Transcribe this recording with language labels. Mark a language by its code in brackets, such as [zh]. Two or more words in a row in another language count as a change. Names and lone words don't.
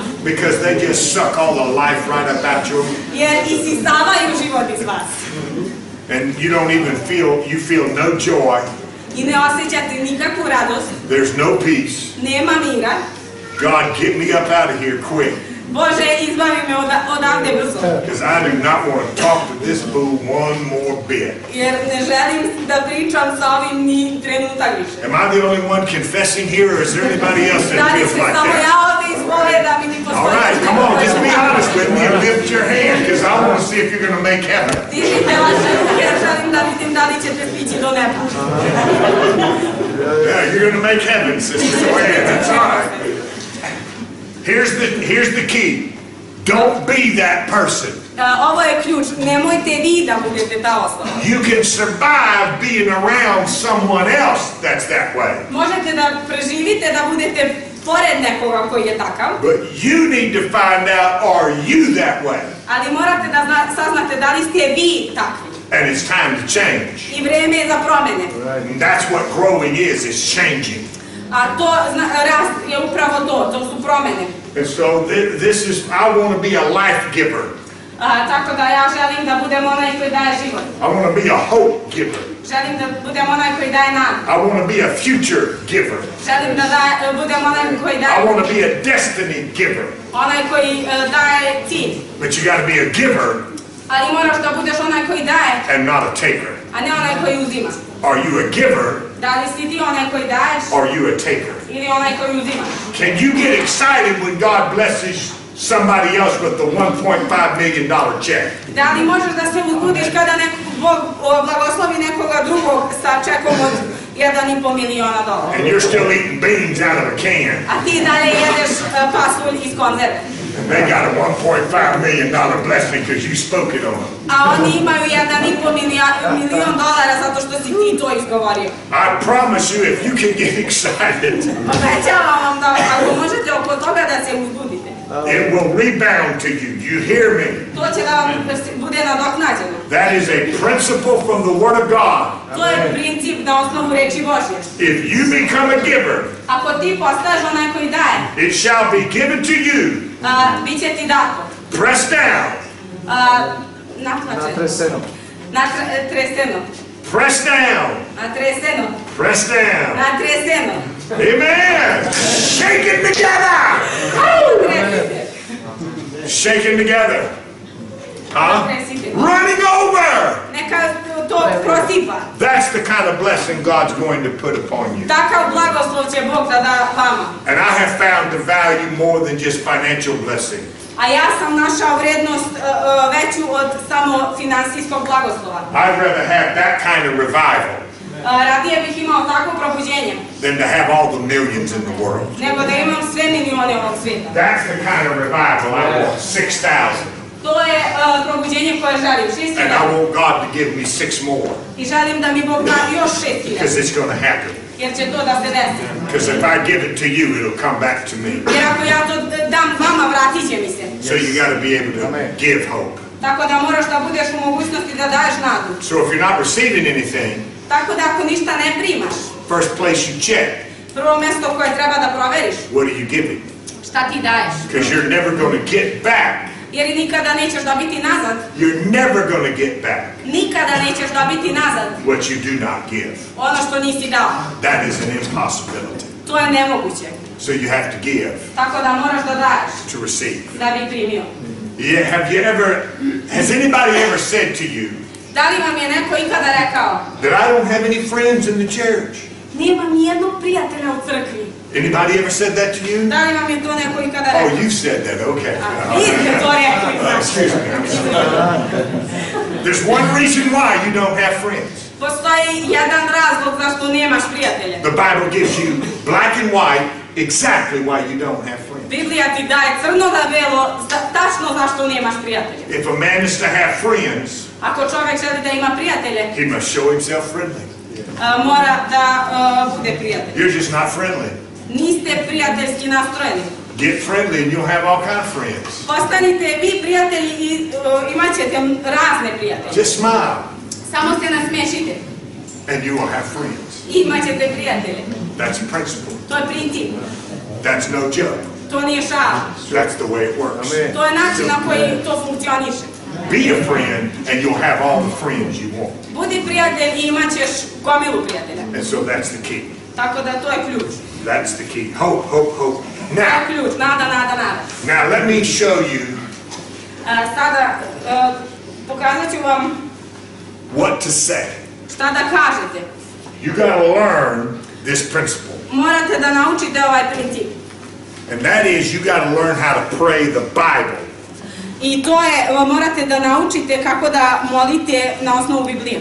[en] Because they just suck all the life right up out you. [sr] Jer isisavaju život iz vas. [en] And you don't even feel no joy. [sr] I ne osjećate nikakvu radost. [en] There's no peace. [sr] Nema mira. [en] God, get me up out of here quick. [sr] Bože, izbavi me odavde brzo. [en] Because I do not want to talk to this fool one more bit. [sr] Jer ne želim da pričam sa ovim ni trenutak više. [en] Am I the only one confessing here, or is there anybody else that feels like [sr] Samo [en] that? [sr] ja ovdje ispovedam i ni postoji. [en] All right, come on, just be honest with me and lift your hand, because I want to see if you're going to make heaven. [sr] Dižite vaše ruke, jer želim da vidim da li ćete stići do neba. [en] Yeah, you're going to make heaven, sister. Go ahead, that's all right. Here's the key. Don't be that person. [sr] Ovo je ključ. Nemojte vi da budete ta osoba. [en] You can survive being around someone else that's that way. [sr] Možete da preživite da budete pored nekoga koji je takav. [en] But you need to find out, are you that way? [sr] Ali morate da saznate da li ste vi takvi. [en] And it's time to change. [sr] I vreme je za promene. [en] And that's what growing is changing. [sr] A to rast je upravo to su promene. [en] And so I want to be a life giver. [sr] Tako da ja želim da budem onaj koji daje život. [en] I want to be a hope giver. [sr] Želim da budem onaj koji daje nadu. [en] I want to be a future giver. [sr] Želim da budem onaj koji daje. [en] I want to be a destiny giver. [sr] Onaj koji daje cilj. [en] But you got to be a giver. [sr] Ali moraš da budeš onaj koji daje. [en] And not a taker. [sr] A ne onaj koji uzima. [en] Are you a giver? [sr] Da li si ti onaj koji daješ? [en] Or are you a taker? [sr] Ili onaj koji uzima? [en] Can you get excited when God blesses somebody else with the $1.5 million check? [sr] Da li možeš da se uzbudiš kada Bog blagoslovi nekoga drugog sa čekom od $1,5 miliona? [en] And you're still eating beans out of a can. [sr] A ti dalje jedeš pasulj iz konzerve. [en] And they got a $1.5 million blessing because you spoke it on them. [sr] A oni imaju $1,5 milion zato što si ti to izgovorio. [en] I promise you, if you can get excited, [sr] Obećavam vam da ako možete oko toga da se uzbudite, [en] it will rebound to you. You hear me? [sr] to će da vam bude nadoknađeno. [en] That is a principle from the Word of God. [sr] To je princip na osnovu reči Božje. [en] If you become a giver, [sr] Ako ti postaješ onaj koji daje, [en] it shall be given to you. [sr] bit će ti dato. [en] Pressed down. [sr] Natreseno. Natreseno. [en] Pressed down. [sr] Natreseno. [en] Pressed down. [sr] Natreseno. [en] Amen. Shaken together. Shaken together. Huh? Running over. [sr] Neka to prosipa. [en] That's the kind of blessing God's going to put upon you. [sr] Takav blagoslov će Bog da da vama. [en] And I have found the value more than just financial blessing. [sr] A ja sam našao vrednost veću od samo finansijskog blagoslova. [en] I'd rather have that kind of revival [sr] Radije bih imao takvo probuđenje [en] than to have all the millions in the world. [sr] nego da imam sve milione ovog svijeta. [en] That's the kind of revival I want. 6,000. [sr] To je probuđenje koje želim. [en] And I want God to give me 6 more. [sr] I želim da mi Bog da još 6.000. [en] Because it's going to happen. [sr] Jer će to da se desi. [en] Because if I give it to you, it'll come back to me. [sr] Jer ako ja to dam vama, vratit će mi se. [en] So you got to be able to give hope. [sr] Tako da moraš da budeš u mogućnosti da daješ nadu. [en] So if you're not receiving anything, [sr] Tako da ako ništa ne primaš, [en] first place you check, [sr] prvo mjesto koje treba da proveriš, [en] what are you giving? [sr] šta ti daješ? [en] Because you're never going to get back. [sr] Jer nikada nećeš dobiti nazad. [en] You're never going to get back [sr] Nikada nećeš dobiti nazad [en] what you do not give. [sr] ono što nisi dao. [en] That is an impossibility. [sr] To je nemoguće. [en] So you have to give [sr] Tako da moraš da daješ [en] to receive. [sr] da bi primio. [en] Has anybody ever said to you [sr] Da li vam je neko ikada rekao [en] that I don't have any friends in the church? [sr] Nema ni jednog prijatelja u crkvi. [en] Anybody ever said that to you? [sr] Da li vam je to neko ikada rekao? [en] Oh, you said that, okay. [sr] Vi ste to rekli. [en] Excuse me. There's one reason why you don't have friends. [sr] Postoji jedan razlog zašto nemaš prijatelja. [en] The Bible gives you black and white exactly why you don't have friends. [sr] Biblija ti daje crno na belo tačno zašto nemaš prijatelja. [en] If a man is to have friends, [sr] Ako čovjek želi da ima prijatelje, [en] he must show himself friendly. [sr] Mora da bude prijatelj. [en] You're just not friendly. [sr] Niste prijateljski nastrojeni. [en] Get friendly and you'll have all kind of friends. [sr] Postanite vi prijatelji i imat ćete razne prijatelje. [en] Just smile [sr] Samo se nasmiješite [en] and you will have friends. [sr] i imat ćete prijatelje. [en] That's a principle. [sr] To je princip. [en] That's no joke. [sr] To nije šala. [en] That's the way it works. [sr] To je način na koji to funkcioniše. [en] Be a friend and you'll have all the friends you want. [sr] Budi prijatelj i imat ćeš gomilu prijatelja. [en] And so that's the key. [sr] Tako da to je ključ. [en] That's the key. Hope, hope, hope. [sr] To je [en] Now, [sr] ključ. Nada, nada, nada. [en] now let me show you [sr] Sada pokazat ću vam [en] what to say. [sr] šta da kažete. [en] You got to learn this principle. [sr] Morate da naučite ovaj princip. [en] And that is you got to learn how to pray the Bible. [sr] I to je, morate da naučite kako da molite na osnovu Biblije.